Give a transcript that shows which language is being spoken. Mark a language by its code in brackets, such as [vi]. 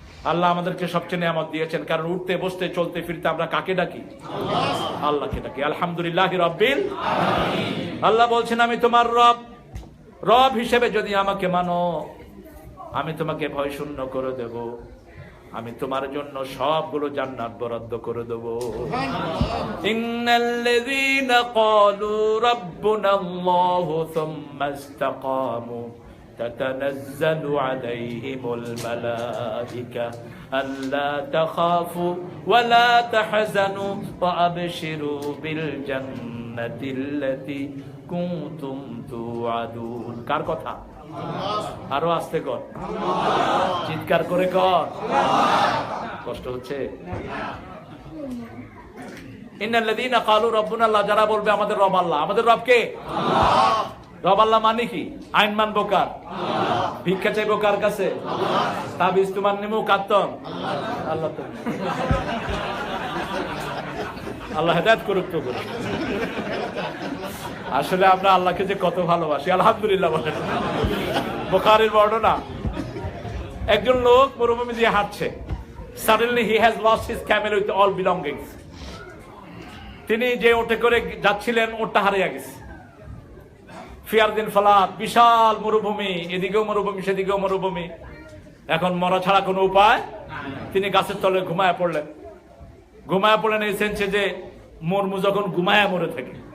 [bn] আল্লাহ আমাদেরকে সবচেয়ে নিয়ামত দিয়েছেন, কারণ উঠতে বসতে চলতে ফিরতে আমরা কাকে ডাকি? আল্লাহকে ডাকি। [ar] আলহামদুলিল্লাহি রাব্বিল আলামিন। [bn] আল্লাহ বলছেন আমি তোমার রব, রব হিসেবে যদি আমাকে মানো আমি তোমাকে ভয় শূন্য করে দেব, আমি তোমার জন্য সবগুলো জান্নাত বরাদ্দ করে দেব। [ar] ইন্নাল্লাযীনা ক্বালু রাব্বুনাল্লাহু সুম্মা ইসতাকামু تتنزل عليهم الملائكة ألا تخافوا ولا تحزنوا وأبشروا بالجنة التي كنتم توعدون। [bn] কার কথা? আরো আস্তে কর, চিৎকার করে কর, কষ্ট হচ্ছে। [ar] ইন্নাল্লাযীনা ক্বালু রাব্বুনা আল্লাহ, [bn] যারা বলবে আমাদের রব আল্লাহ। আমাদের রব কে? রব আল্লাহ মানে কি? আইন মানবো কার? ভিক্ষা চাইবো কার কাছে? তাবিজ তোমার নিমু কাত্তম আল্লাহ। তো আল্লাহ হেদায়েত করুক। তো আসলে আমরা আল্লাহকে যে কত ভালোবাসি, আলহামদুলিল্লাহ বলেন। বুখারীর বর্ণনা, একজন লোক মরুভূমি দিয়ে হাঁটছে। [en] Suddenly he has lost his camel with all belongings. [bn] তিনি যে ওটে করে যাচ্ছিলেন ওটটা হারিয়ে গেছে। [ar] ফিয়ারদিন ফালাত, [bn] বিশাল মরুভূমি, এদিকেও মরুভূমি সেদিকেও মরুভূমি, এখন মরা ছাড়া কোনো উপায়। তিনি গাছের তলে ঘুমায় পড়লেন। ঘুমায় পড়লেন এই সেন্সে যে মরমু যখন ঘুমায় মরে থাকে।